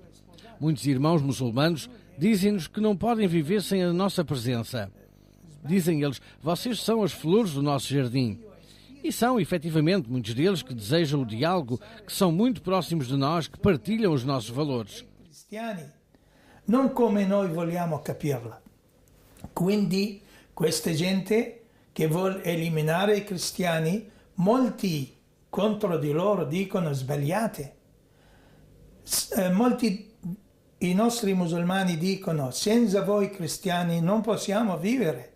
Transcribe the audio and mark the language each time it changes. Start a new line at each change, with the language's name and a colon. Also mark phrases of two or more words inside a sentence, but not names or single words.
Portuguese: Muitos irmãos muçulmanos dizem-nos que não podem viver sem a nossa presença. Dizem eles, vocês são as flores do nosso jardim. E são, efetivamente, muitos deles que desejam o diálogo, que são muito próximos de nós, que partilham os nossos valores.
Italian: Cristiani, non come noi vogliamo capirla. Quindi questa gente che vuole eliminare i cristiani, molti contro di loro dicono sbagliate. Molti i nostri musulmani dicono senza voi cristiani non possiamo vivere.